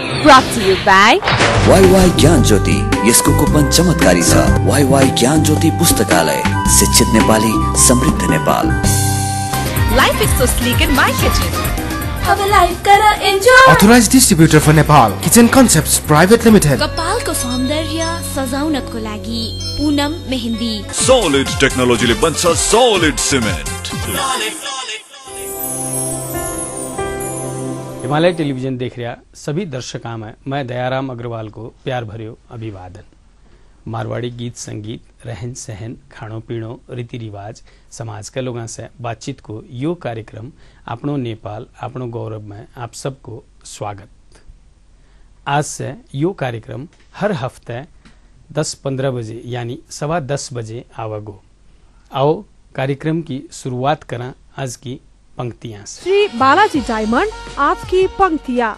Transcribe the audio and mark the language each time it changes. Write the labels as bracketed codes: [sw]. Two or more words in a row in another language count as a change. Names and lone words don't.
[en] brought to you by [ne] YY ज्ञान ज्योति, यसको कुपन चमत्कारी छ। YY ज्ञान ज्योति पुस्तकालय, शिक्षित नेपाली, समृद्ध नेपाल। [en] Life is so sleek in my kitchen. [ne] अब लाइफ करा एन्जॉय। [en] Authorized distributor for Nepal, Kitchen Concepts Private Limited. [ne] कपालको सौन्दर्य सजाउनको लागि पूनम मेहंदी। Solid टेक्नोलोजीले बन्छ [en] solid cement। [mwr] हिमालय टेलीविजन देख रहा सभी दर्शकों में मैं दयाराम अग्रवाल को प्यार भर्यो अभिवादन। मारवाड़ी गीत संगीत, रहन सहन, खाणो पीणो, रीति रिवाज, समाज के लोगों से बातचीत को यो कार्यक्रम अपनो नेपाल अपनो गौरव में आप सबको स्वागत। आज से यो कार्यक्रम हर हफ्ते 10-15 बजे यानी 10:15 बजे आवागो। आओ कार्यक्रम की शुरुआत करा आज की पंक्तियां से। श्री बालाजी डायमंड, आज की पंक्तियां।